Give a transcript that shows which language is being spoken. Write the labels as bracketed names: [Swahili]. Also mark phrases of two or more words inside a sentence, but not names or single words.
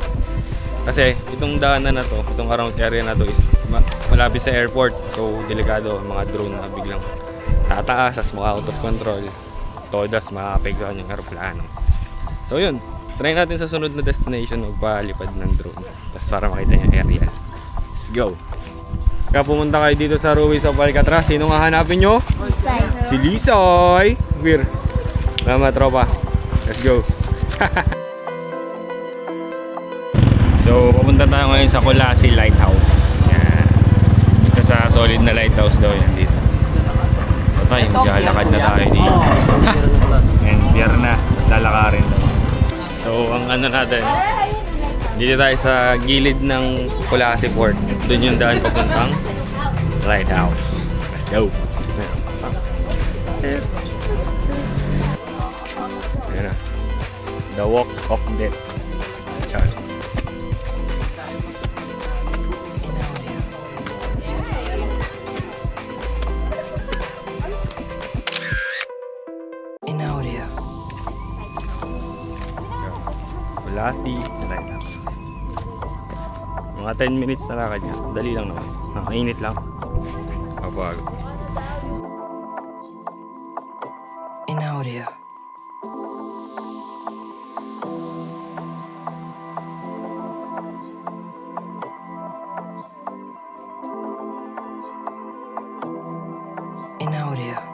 [Filipino] Kasi itong daanan na to, itong [English] around area [Filipino] na to is malapit sa airport. So delikado mga drone na biglang tataas as mga [English] out of control. [Filipino] Todas makakapigyan yung aeroplano. So yun, try natin sa sunod na destination magpalipad ng drone. Tapos para makita niya aerial. [English] Let's go! [Filipino] Kaya pumunta kayo dito sa Ruins of Alcatraz. Sino nga hanapin nyo? Lisay. Si Lisoy! Weird. Salamat tropa. [English] Let's go! [Filipino] So, pupunta tayo ngayon sa Colasi Lighthouse. Yan. Isa sa solid na lighthouse daw yan dito. Okay, maglalakad na tayo dito. And pier na. Tapos lalakarin daw. So, ang ano natin, dito tayo sa gilid ng Colasi Port. Doon yung daan papuntang lighthouse. [English] Let's go! [Filipino] Ayan na. [English] The Walk of Death. [Filipino] Yan. In audio. Colasi Lighthouse. Mga 10 minutes na lakad niya. Dali lang naman. Mainit lang. Kapag In audio. In audio.